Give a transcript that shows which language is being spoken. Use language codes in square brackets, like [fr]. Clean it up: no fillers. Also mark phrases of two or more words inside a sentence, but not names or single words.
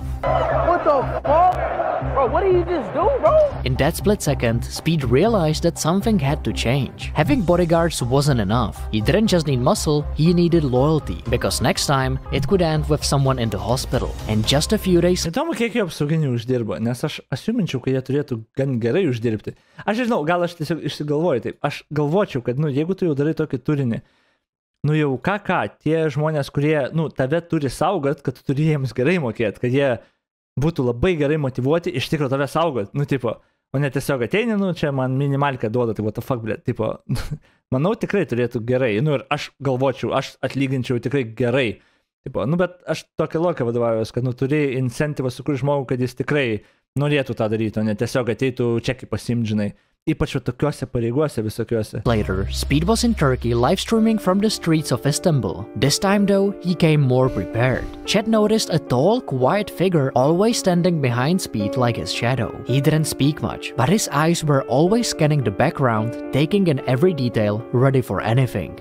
[en] What the fuck? Bro, what did you just do, bro? In that split second, Speed realized that something had to change. Having bodyguards wasn't enough. He didn't just need muscle, he needed loyalty. Because next time, it could end with someone in the hospital. And just a few days... [lt] Įdomu, kiek jie apsauginių uždirba, nes aš asiuminčiau, kad jie turėtų gan gerai uždirbti. Aš žinau, gal aš tiesiog išsigalvoju taip. Aš galvočiau, kad, jeigu tu jau darai tokį turinį, jau ką, tie žmonės, kurie, tave turi saugot, kad tu turi jiems gerai mokėti, kad jie būtų labai gerai motivuoti iš tikro tave saugot, o ne tiesiog ateini, čia man minimalkę duoda, tai [en] what the fuck, [lt] blėt, manau tikrai turėtų gerai, ir aš galvočiau, aš atlyginčiau tikrai gerai, bet aš tokia logika vadovaujuos, kad turi incentyvą sukurti žmogų, kad jis tikrai norėtų tą daryti, o ne tiesiog ateitų čekį pasiimti, žinai. Ypač tokiuose pareigose visokiuose. [en] Later, Speed was in Turkey live streaming from the streets of Istanbul. This time though, he came more prepared. Chat noticed a tall, quiet figure always standing behind Speed like his shadow. He didn't speak much, but his eyes were always scanning the background, taking in every detail, ready for anything.